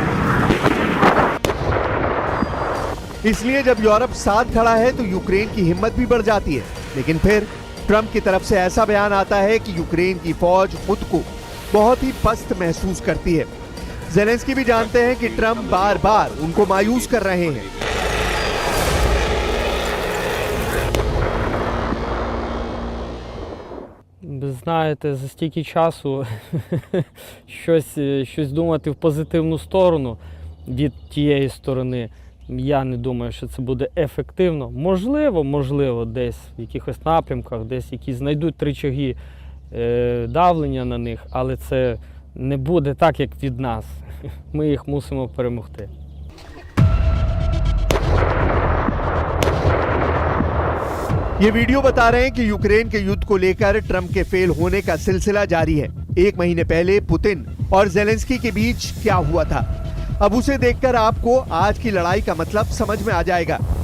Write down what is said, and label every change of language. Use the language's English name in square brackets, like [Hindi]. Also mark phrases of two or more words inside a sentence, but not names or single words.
[Hindi] इसलिए जब यूरोप साथ खड़ा है तो यूक्रेन की हिम्मत भी बढ़ जाती है। लेकिन फिर ट्रंप की तरफ से ऐसा बयान आता है कि यूक्रेन की फौज खुद को बहुत ही पस्त महसूस करती है। ज़ेलेंस्की भी जानते हैं कि ट्रंप बार बार उनको मायूस कर रहे हैं। [Ukrainian] Знаєте, за стільки часу щось думати в позитивну сторону від тієї сторони, я не думаю, що це буде ефективно. Можливо, десь в якихось напрямках, десь які знайдуть рычаги давлення на них, але це не буде так, як від нас. Ми їх мусимо перемогти. [Hindi] ये वीडियो बता रहे हैं कि यूक्रेन के युद्ध को लेकर ट्रंप के फेल होने का सिलसिला जारी है। एक महीने पहले पुतिन और ज़ेलेंस्की के बीच क्या हुआ था, अब उसे देखकर आपको आज की लड़ाई का मतलब समझ में आ जाएगा।